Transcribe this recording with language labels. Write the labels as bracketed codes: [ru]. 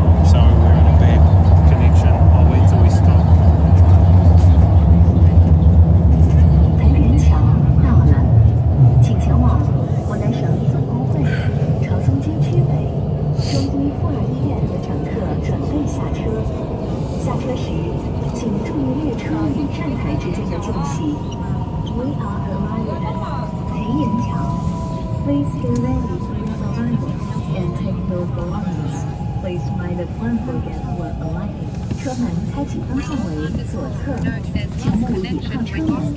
[en] Sorry, we're in a bad connection. I'll wait till we stop. [zh] 培元桥到了，请前往湖南省立总工会朝松街区北中医妇儿医院的乘客准备下车。下车时，请注意列车与站台之间的间隙。 [en] We are arriving at 培元桥。 Please get ready for your arrival and take your belongings. Please mind the platform when arriving. [zh] 车门开启方向为左侧，请勿倚靠车门。